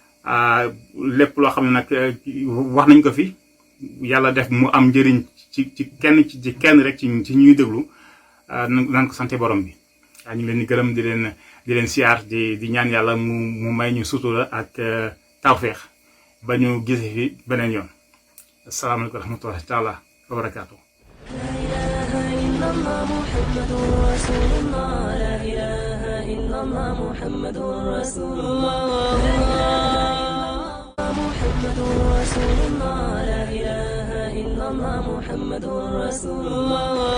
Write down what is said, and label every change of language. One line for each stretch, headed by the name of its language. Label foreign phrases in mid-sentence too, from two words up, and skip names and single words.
Wolof: lépp loo xam ne nag wax nañ ko fi yàlla def mu am njëriñ ci kenn rek ci ñuy déglu nan ko sante borom bi. ñu ngi leen di gërëm di leen siyaar di ñaan yàlla mu may ñu sutura ak tawféex ba ñu gise fi beneen yoon.
Arabic: السلام عليكم ورحمة الله تعالى وبركاته. لا إله إلا الله محمد رسول الله لا إله إلا الله محمد رسول الله لا إله إلا الله محمد رسول الله لا إله إلا الله محمد رسول الله